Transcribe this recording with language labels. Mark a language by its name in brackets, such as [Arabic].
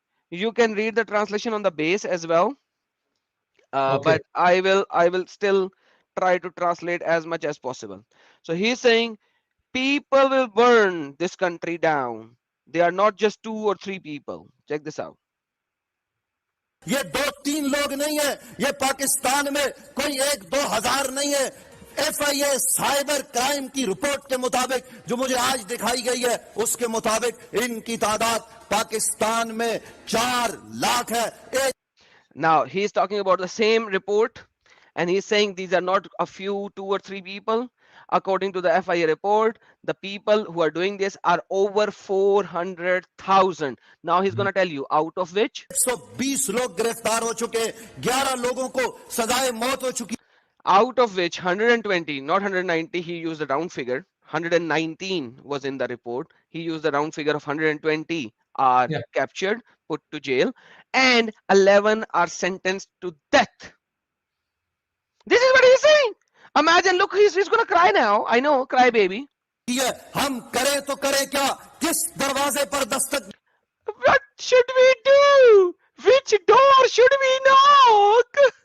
[English] you can read the translation on the base as well. Okay. But I will still try to translate as much as possible. So he's saying people will burn this country down. They are not just 2 or 3 people. Check this out. [Hindi] ये दो तीन लोग नहीं है ये पाकिस्तान में कोई एक दो हजार नहीं है एफआईए साइबर क्राइम की रिपोर्ट के मुताबिक जो मुझे आज दिखाई गई है उसके मुताबिक इनकी तादाद पाकिस्तान में 4 लाख है एक [English] Now he's talking about the same report, and he's saying these are not a few, 2 or 3 people. According to the FIA report, the people who are doing this are over 400,000. Now he's going to tell you out of which [Hindi] 120 लोग गिरफ्तार हो चुके 11 लोगों को सजाए मौत हो चुकी [English] 120, not 190, he used a round figure. 119 was in the report. He used the round figure of 120 are Yeah. captured, put to jail, and 11 are sentenced to death. This is what he's saying. Imagine, look, he's going to cry now. I know, cry baby. [Hindi] है हम करें तो करें क्या किस दरवाजे पर Dastak [English] What should we do? Which door should we knock?